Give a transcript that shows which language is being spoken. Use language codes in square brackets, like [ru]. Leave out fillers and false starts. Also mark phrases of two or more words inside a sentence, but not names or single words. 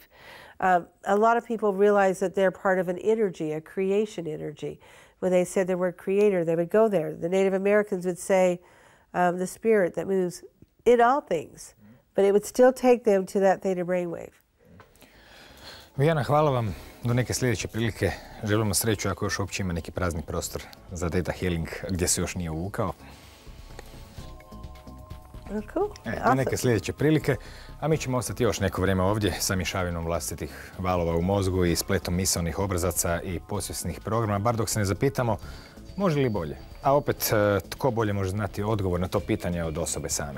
[en] A lot of people realize that they're part of an energy, a creation energy. When they said the word creator, they would go there. The Native Americans would say the spirit that moves in all things, but it would still take them to that theta brainwave. [hr] Vianna, hvala vam. Do neke sljedeće prilike. Želimo sreću ako još uopće ima neki prazni prostor za [en] theta healing [hr] gdje se još nije uvukao. Cool. Do neke sljedeće prilike. A mi ćemo ostati još neko vrijeme ovdje sa mješavinom vlastitih valova u mozgu i spletom misaonih obrazaca i podsvjesnih programa, bar dok se ne zapitamo može li bolje. A opet, tko bolje može znati odgovor na to pitanje od osobe same.